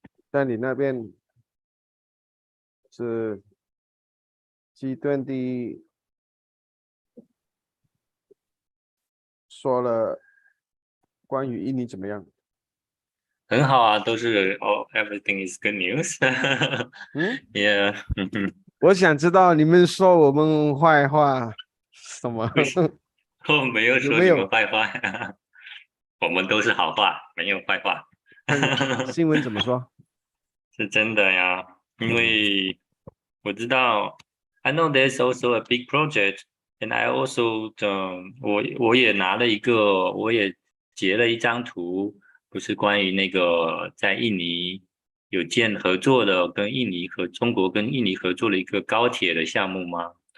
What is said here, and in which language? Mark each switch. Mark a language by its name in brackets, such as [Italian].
[Chinese] 在你那边是 G20 说了关于印尼怎么样？很好啊，都是 [English] everything is good news 。 Yeah， [Chinese] 我想知道你们说我们坏话什么？我没有说你们坏话，我们都是好话，没有坏话。新闻怎么说？是真的呀，因为我知道 [English] I know there's also a big project, and I also [Chinese] 我也拿了一个，我也截了一张图，不是关于那个在印尼有合作的，跟印尼和中国跟印尼合作了一个高铁的项目吗？